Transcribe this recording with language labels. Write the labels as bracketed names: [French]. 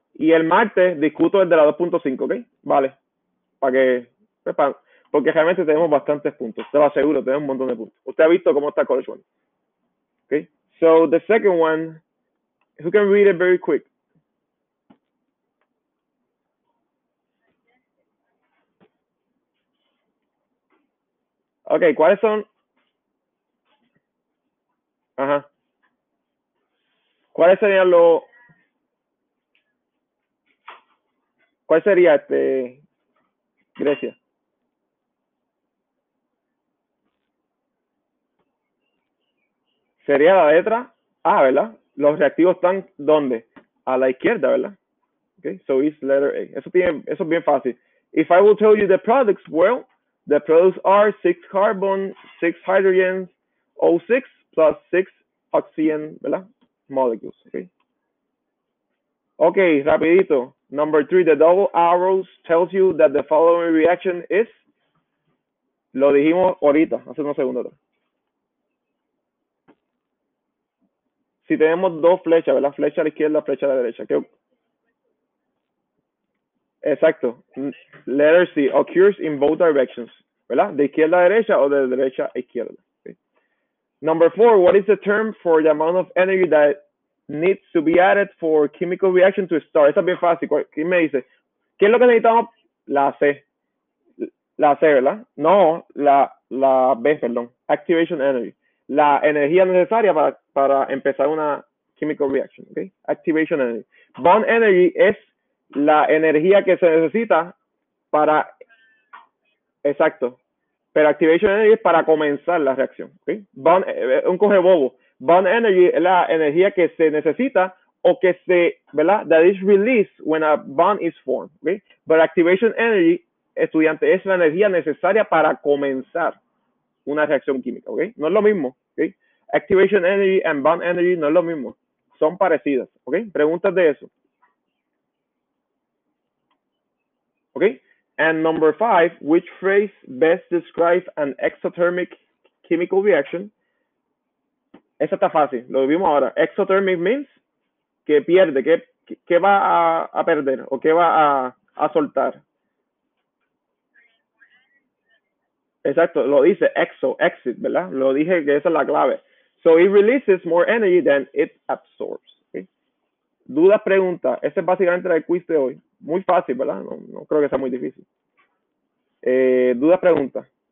[Spanish] Y el martes discuto el de la 2.5, ¿ok? Vale. Para que, porque realmente tenemos bastantes puntos. Te lo aseguro, tenemos un montón de puntos. Usted ha visto cómo está College One. Okay. [English] So the second one, who can read it very quick? [Spanish] Okay, ¿cuáles son? Ajá. ¿Cuáles serían los? ¿Cuál sería Grecia? Sería la letra A, ¿verdad? Los reactivos están ¿dónde? A la izquierda, ¿verdad? [English] Okay, so it's letter A. [Spanish] Eso es bien fácil. [English] If I will tell you the products, well, the products are 6 carbon, 6 hydrogens, O6 plus 6 oxygen, [Spanish] ¿verdad? [English] Molecules, okay? [Spanish] Okay, rapidito. [English] Number 3, the double arrows tells you that the following reaction is. [Spanish] Lo dijimos ahorita, hace unos segundos. Si tenemos dos flechas, ¿verdad? Flecha a la izquierda, flecha a la derecha. [English] Exacto. Letter C, occurs in both directions, [Spanish] ¿verdad? De izquierda a derecha o de derecha a izquierda. Okay. [English] Number 4, what is the term for the amount of energy that needs to be added for chemical reaction to start? [Spanish] Esa es bien fácil. ¿Quién me dice? ¿Qué es lo que necesitamos? La C. La C, ¿verdad? No, la B, perdón. Activation energy. La energía necesaria para empezar una chemical reaction. Okay? Activation energy. Bond energy es la energía que se necesita para. Exacto. Pero activation energy es para comenzar la reacción. ¿Okay? Bond, un coge bobo. Bond energy es la energía que se necesita o que se, ¿verdad? [English] That is released when a bond is formed, ¿ok? [Spanish] But activation energy, estudiante, es la energía necesaria para comenzar una reacción química, ¿ok? No es lo mismo, ¿ok? Activation energy and bond energy no es lo mismo, son parecidas, ¿ok? Preguntas de eso, ¿ok? [English] And number 5, which phrase best describes an exothermic chemical reaction? [Spanish] Esa está fácil, lo vimos ahora. Exothermic means que pierde, que va a perder o que va a soltar. Exacto, lo dice exit, ¿verdad? Lo dije que esa es la clave. [English] So it releases more energy than it absorbs. [Spanish] ¿Okay? Dudas, preguntas. Ese es básicamente el quiz de hoy. Muy fácil, ¿verdad? No creo que sea muy difícil. Dudas, preguntas.